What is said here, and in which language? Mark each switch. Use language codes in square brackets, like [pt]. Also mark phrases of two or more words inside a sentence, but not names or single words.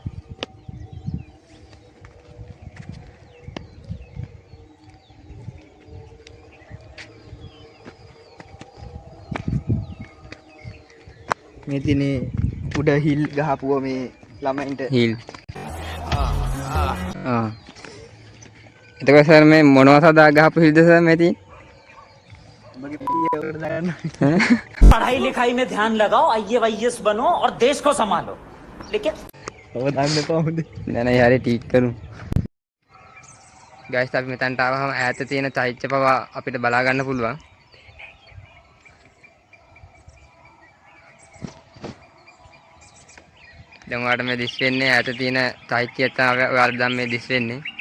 [si] මේ තියෙන්නේ උඩ හිල් ගහපුවා මේ ළමයින්ට. හිල්. එතකොට සර් මේ මොනවද සදා ගහපු හිල්ද සර් මේ තියෙන්නේ? මගේ පීයේ උඩ දාන්න. [hi] पढ़ाई लिखाई में ध्यान लगाओ IAS बनो और देश को संभालो लेकिन [si] ඔය දාන්න කොහොමද? නෑ නෑ [hi] यारे ठीक करु. [si] ගයිස් අපි මෙතනට ආවම ඈත තියෙන චෛත්‍ය පවා අපිට බලා ගන්න පුළුවන්. දැන් ඔයාලට මේ දිස් වෙන්නේ ඈත තියෙන චෛත්‍යය තමයි ඔයාලට දැන් මේ දිස් වෙන්නේ.